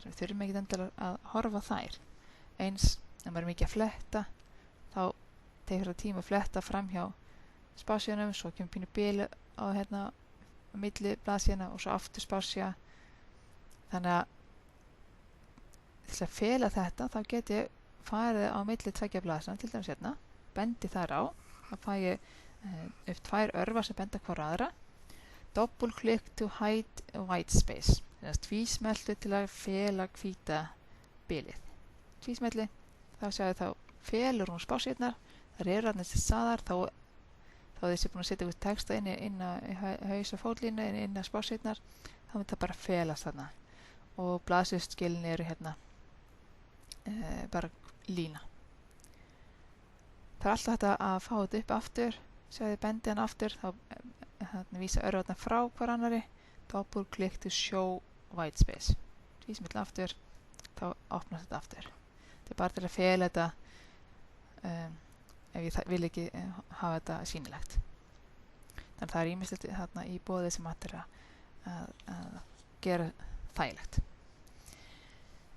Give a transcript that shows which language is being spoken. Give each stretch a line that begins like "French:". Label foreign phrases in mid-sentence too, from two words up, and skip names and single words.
Icelandic: Við þurfum ekki endilega að horfa þær. Eins, ef maður er mikið að fletta, þá tekur það tíma að fletta fram hjá spássjunum, svo kemur pínu bil á hérna á milli blaðsíðna og svo aftur spássja. Þannig að til að fela þetta, þá get ég farið á milli tveggja blaðsíðna, til dæmis hérna, bendi þar á, þá fæ ég upp 2 örvar sem benda hvora aðra.
English: Double click to hide white space.
Icelandic: Tvísmeltu til að fela hvíta bilið. Tvísmelli, þá sjáum við þá felur hún spássíðurnar, þar eru þarna til staðar, þá þessi búin að setja út texta inn á haus og fótlínu, inn á spássíðurnar, þá mun það bara felast þarna. Og blaðsíðuskilin eru hérna bara lína. Það er alltaf hægt að fá þetta upp aftur, sjáðu þið bendi hann aftur, þá vísa örvarnar frá hver annari,
English: double click to show white space.
Icelandic: Tvísmill aftur, þá opnast þetta aftur. Þetta er bara til að fela þetta ef ég vil ekki hafa þetta sýnilegt. Þannig að það er ýmislegt þarna í boði sem hægt er að gera þægilegt.